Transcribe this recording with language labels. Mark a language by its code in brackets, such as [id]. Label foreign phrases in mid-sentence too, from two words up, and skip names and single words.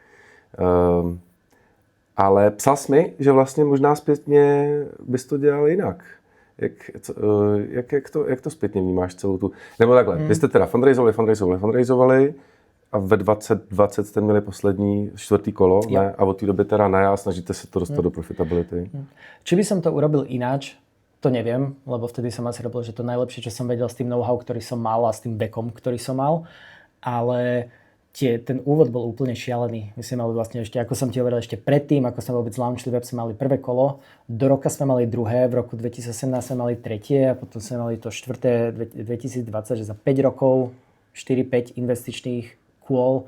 [cs] Ale psal jsi mi, že vlastně možná zpětně bys to dělal jinak. Jak to zpětně vnímáš celou tu... Nebo takhle, vy jste teda fundraisovali a ve 2020 jste měli poslední 4. kolo, ne? A od té doby teda ne a snažíte se to dostat do profitability. [sk] Či by som to urobil ináč, to neviem, lebo vtedy som asi robil, že to najlepšie, čo som vedel s tým know-how, ktorý som mal a s tým backom, ktorý som mal, ale ten úvod bol úplne šialený. My sme mali vlastne ešte, ako som ti hovoril, ešte predtým, ako sme vôbec launchli web, sme mali prvé kolo, do roka sme mali druhé, v roku 2017 sme mali tretie a potom sme mali to štvrté 2020, že za 5 rokov 4-5 investičných kôl.